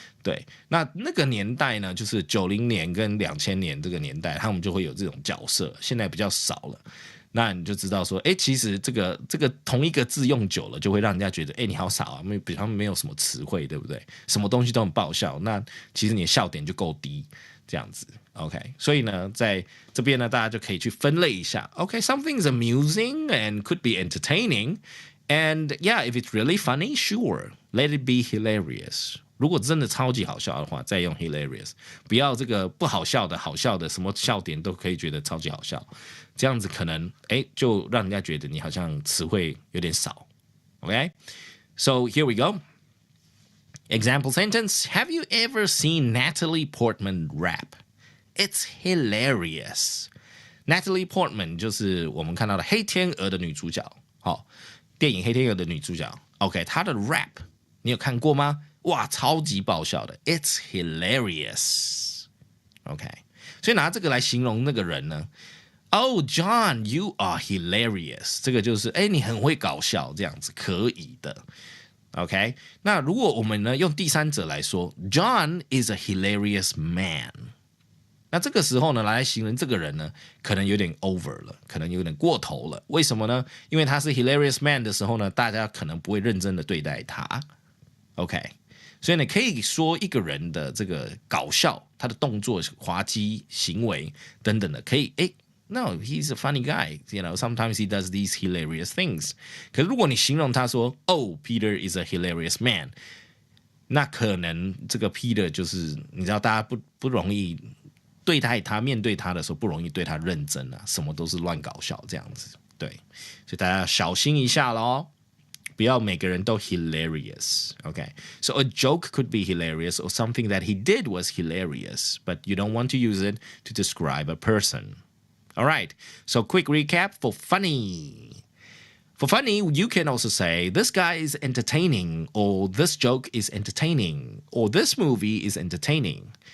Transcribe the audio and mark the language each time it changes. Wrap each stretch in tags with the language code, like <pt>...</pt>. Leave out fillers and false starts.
<zh>对，那个年代呢，就是90年跟2000年这个年代，他们就会有这种角色，现在比较少了。那你就知道说，其实这个同一个字用久了，就会让人家觉得，你好傻啊，比他们没有什么词汇，对不对？什么东西都很爆笑，那其实你的笑点就够低，这样子。 OK， 所以呢，在这边呢，大家就可以去分类一下。</zh> <en>OK，something is amusing and could be entertaining, and yeah, if it's really funny, sure, let it be hilarious.</en> <zh>如果真的超级好笑的话，再用 hilarious， 不要这个不好笑的、好笑的，什么笑点都可以觉得超级好笑，这样子可能就让人家觉得你好像词汇有点少。</zh> <en>OK， so here we go. Example sentence: Have you ever seen Natalie Portman rap? It's hilarious.</en> <zh>Natalie Portman 就是我们看到的黑天鹅的女主角，电影黑天鹅的女主角。 OK， 她的 rap 你有看过吗？哇，超级爆笑的 ，</zh> <en>It's hilarious.</en> <zh>OK， 所以拿这个来形容那个人呢 ，</zh> <en>Oh John, you are hilarious.</en> <zh>这个就是你很会搞笑，这样子可以的。 OK， 那如果我们呢用第三者来说 ，</zh> <en>John is a hilarious man.</en> <zh>那这个时候呢，来形容这个人呢，可能有点 over 了，可能有点过头了。为什么呢？因为他是 hilarious man 的时候呢，大家可能不会认真的对待他。</zh> <en>OK。</en> <zh>所以呢，可以说一个人的这个搞笑，他的动作、滑稽行为等等的，可以</zh> <en>No, he's a funny guy. You know, sometimes he does these hilarious things.</en> <zh>可是如果你形容他说 ，</zh> <en>Oh, Peter is a hilarious man，</en> <zh>那可能这个 Peter 就是你知道，大家不容易对待他，面对他的时候不容易对他认真啊，什么都是乱搞笑这样子。对，所以大家要小心一下咯。不要每个人都 hilarious.</zh> <en>Okay. So a joke could be hilarious or something that he did was hilarious, but you don't want to use it to describe a person. All right. So quick recap for funny. For funny, you can also say, this guy is entertaining, or this joke is entertaining, or this movie is entertaining.</en>